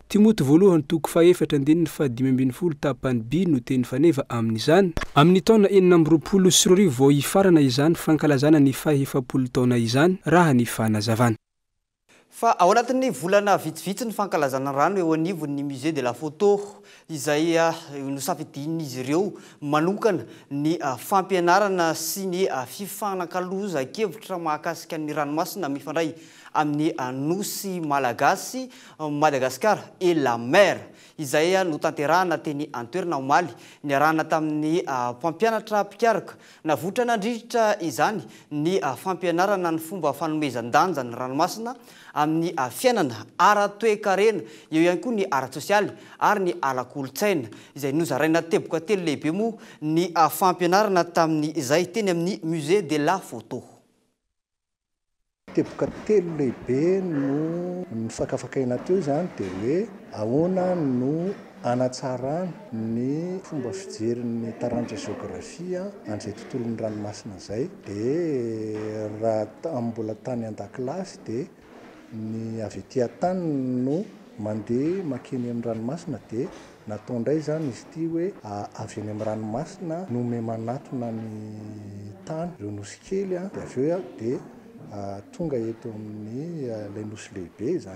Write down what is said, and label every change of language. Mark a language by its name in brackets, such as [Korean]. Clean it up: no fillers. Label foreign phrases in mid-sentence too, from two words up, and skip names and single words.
[Malagasy] Timoty voalohany toko fa 4/5 tapany B no teny faneva amin'izany. Amin'ny taona 420 vao hifarana izany fankalazana ny 70 taona izany raha ny fanazavana. Fa ao anatin'ny volana vitsivitsy ny fankalazana rano eo anivon'ny musée de la photo izay nosafidin'izy ireo manokana ny fampianarana sy ny fifanakaloza-kevitra mahakasika ny ranomasina mifandray amin'ny nosy malagasy Madagasikara et la mer izay notanterahana teny antoerana omaly niarahana tamin'ny mpampianatra mpiaraka navotra nandritra izany ny fampianarana ny fomba fanomezan-danja ny ranomasina amin'ny fiainana ara-toekarena eo ihany koa ny ara-tsosialy ary ny ara-kolotsaina izay nozaraina teboka telo lehibe moa ny fampianarana tamin'ny izay teny amin'ny musée de la photo. teboka telo lehibe no nifakafakaina teo zany dia hoe ahoana no anatsarana ny fomba fijerin'ny taranja geografia an'izay tontolon'ny ranomasina zay. Dia raha mbola tany an-dakilasy dia ny avy etỳ tany no mandeha makeny amin'ny ranomasina dia natao indray zany izy ity hoe avy eny amin'ny ranomasina no me manatona ny tany ireo nosy kely dia avy eo dia tonga eto amin'ny ilay nosy lehibe zany.